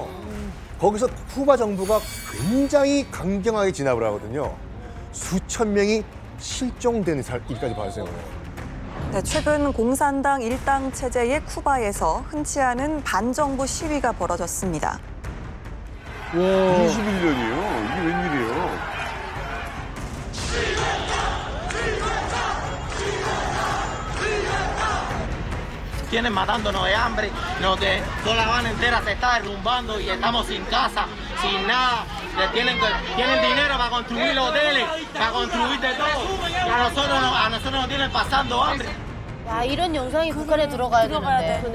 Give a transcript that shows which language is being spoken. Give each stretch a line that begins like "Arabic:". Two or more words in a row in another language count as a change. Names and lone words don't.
Korean: 거기서 쿠바 정부가 굉장히 강경하게 진압을 하거든요. 수천 명이 실종되는 일까지 발생을 해요. 네, 최근 공산당 일당 체제의 쿠바에서 흔치 않은 반정부 시위가 벌어졌습니다. 21년이에요. 이게 웬일이에요?
Spanish: Tienen matándonos de hambre, toda La Habana entera se está derrumbando y estamos sin casa, sin nada. Tienen dinero para construir hoteles, para construir de todo. Y a nosotros nos tienen pasando hambre.
Korean: 야, 이런 영상이 북한에 들어가야 되는데.